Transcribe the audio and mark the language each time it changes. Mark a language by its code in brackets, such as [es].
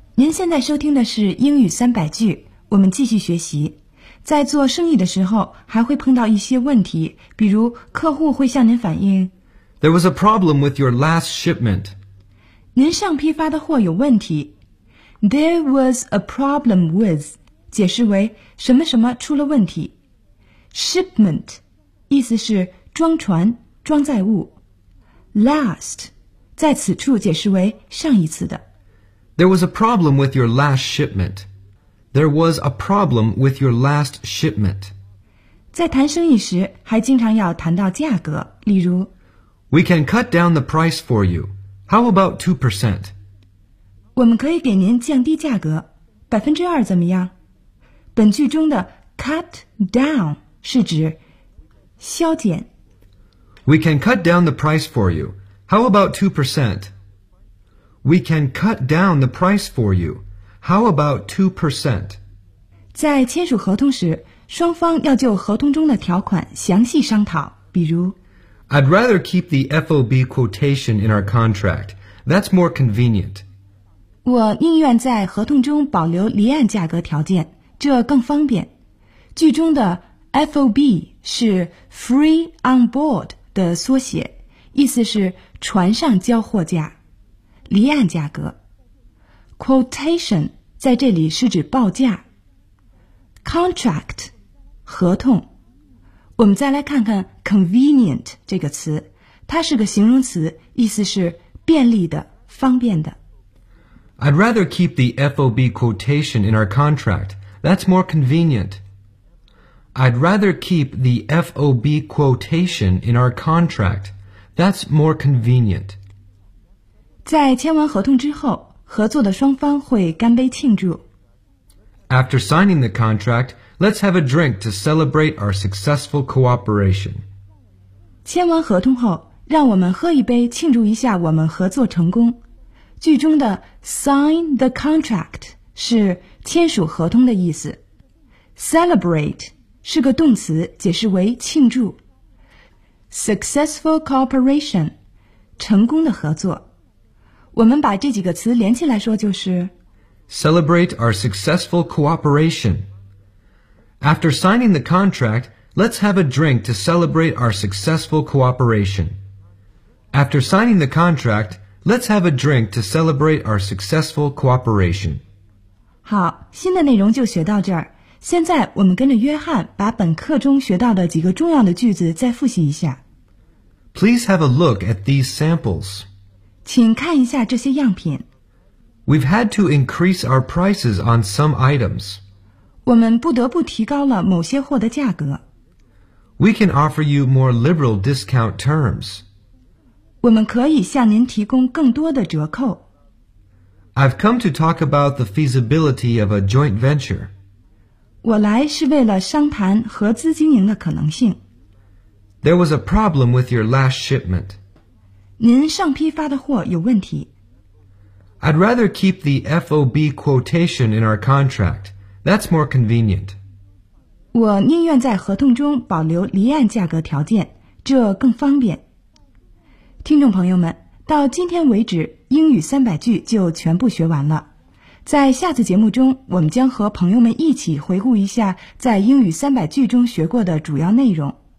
[zh] 现在收听的是英语三百句，我们继续学习。在做生意的时候，还会碰到一些问题，比如客户会向您反映 [en] There was a problem with your last shipment. [zh] 您上批发的货有问题。 [en] There was a problem with [zh] 解释为什么什么出了问题。 Shipment 意思是装船、装载物。 Last 在此处解释为上一次的。 [en] There was a problem with your last shipment. There was a problem with your last shipment. [zh] 在谈生意时还经常要谈到价格，例如 [en] We can cut down the price for you. How about 2%? [zh] 我们可以给您降低价格，2%怎么样？本句中的 cut down 是指削减。 [en] We can cut down the price for you. How about 2%? We can cut down the price for you. How about 2%? [zh] 在签署合同时，双方要就合同中的条款详细商讨，比如 [en] I'd rather keep the FOB quotation in our contract. That's more convenient. [zh] 我宁愿在合同中保留离岸价格条件，这更方便。句中的 FOB 是 Free On Board 的缩写，意思是船上交货价。离岸价格 Quotation 在这里是指报价 Contract 合同我们再来看看 convenient 这个词它是个形容词意思是便利的方便的 [en] I'd rather keep the FOB quotation in our contract That's more convenient I'd rather keep the FOB quotation in our contract That's more convenient [zh] 在签完合同之后，合作的双方会干杯庆祝。 [en] After signing the contract, let's have a drink to celebrate our successful cooperation. [zh] 签完合同后，让我们喝一杯庆祝一下我们合作成功。句中的 [en] sign the contract [zh] 是签署合同的意思。 Celebrate 是个动词，解释为庆祝。 Successful cooperation 成功的合作。我们把这几个词连起来说就是 [en] Celebrate our successful cooperation. After signing the contract, let's have a drink to celebrate our successful cooperation. After signing the contract, let's have a drink to celebrate our successful cooperation. [zh] 好，新的内容就学到这儿。现在我们跟着约翰把本课中学到的几个重要的句子再复习一下。 [en] Please have a look at these samples. [zh] 请看一下这些样品。 [en] We've had to increase our prices on some items. [zh] 我们不得不提高了某些货的价格。 [en] We can offer you more liberal discount terms. [zh] 我们可以向您提供更多的折扣。 [en] I've come to talk about the feasibility of a joint venture. [zh] 我来是为了商谈合资经营的可能性。 [en] There was a problem with your last shipment. [zh] 您上批发的货有问题。 [en] I'd rather keep the FOB quotation in our contract. That's more convenient. [zh] 我宁愿在合同中保留离岸价格条件，这更方便。听众朋友们，到今天为止，英语三百句就全部学完了。在下次节目中，我们将和朋友们一起回顾一下在英语三百句中学过的主要内容。